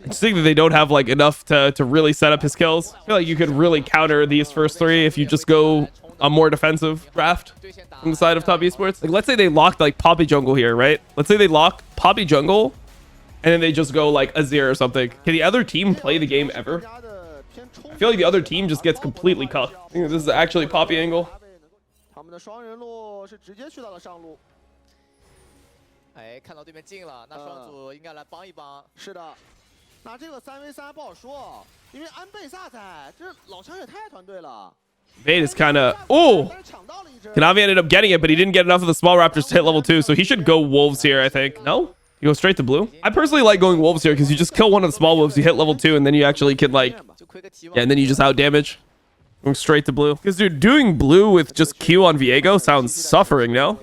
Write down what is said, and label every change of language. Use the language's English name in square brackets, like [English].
[English] I just think that they don't have like enough to really set up his kills. I feel like you could really counter these first three if you just go a more defensive draft on the side of top esports. Like, let's say they locked like Poppy Jungle here, right? Let's say they lock Poppy Jungle and then they just go like Azir or something. Can the other team play the game ever? I feel like the other team just gets completely cucked. I think this is actually Poppy angle. [Chinese] 的双人路是直接去到了上路。哎，看到对面进了，那双组应该来帮一帮。是的，那这个3v3不好说，因为安倍萨在，这老强也太团队了。 [English] Vade is kind of... Oh! Kanavi ended up getting it, but he didn't get enough of the small raptors to hit level 2, so he should go wolves here, I think. No? You go straight to blue? I personally like going wolves here because you just kill one of the small wolves, you hit level 2, and then you actually can like... Yeah, and then you just out damage. Going straight to blue. Because, dude, doing blue with just Q on Viego sounds suffering, no?